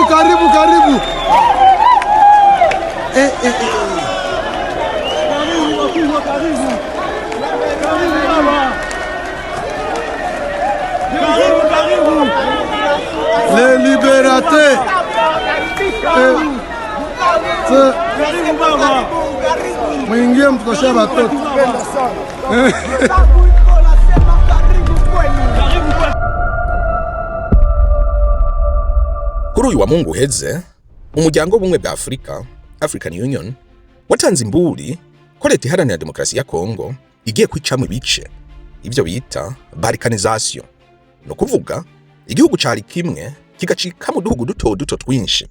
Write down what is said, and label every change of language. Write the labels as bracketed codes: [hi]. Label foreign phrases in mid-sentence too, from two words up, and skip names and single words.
[sw] Karibu wakubwa, karibu. Karibu. [fr] Les libérateurs. [sw] Karibu baba. Mwingie mtukosha watoto. [rn] Kuri uyu wa Mungu uheze umuryango w'ubumwe bwa Afrika African Union watanze imburi ko leta iharanira demokarasi ya Kongo igiye kwicamwe ibice ivyo bita balkanization, no kuvuga igihugu cari kimwe kigacika mu duhugu duto twinshi.